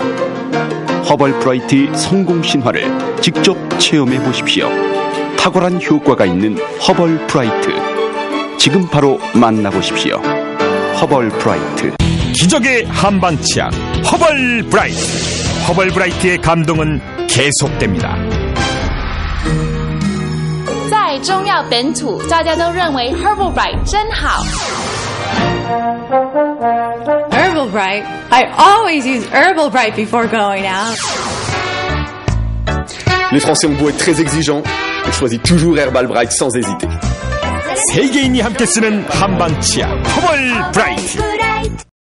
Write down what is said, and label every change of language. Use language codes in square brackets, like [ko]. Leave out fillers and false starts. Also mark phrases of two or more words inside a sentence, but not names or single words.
[ko] 허벌 브라이트의 성공 신화를 직접 체험해 보십시오. 탁월한 효과가 있는 허벌 브라이트. 지금 바로 만나보십시오. 허벌 브라이트. 기적의 한방치약 허벌 브라이트. 허벌 브라이트의 감동은 계속됩니다. [zh] 在中药本土，大家都认为 Herbal Bright 真好。 Herbal Bright? [en] I always use Herbal Bright before going out. [fr] Les Français ont beau être très exigeants, je choisis toujours Herbal Bright sans hésiter. [ko] 세계인이 함께 쓰는 한방치약 허벌 브라이트.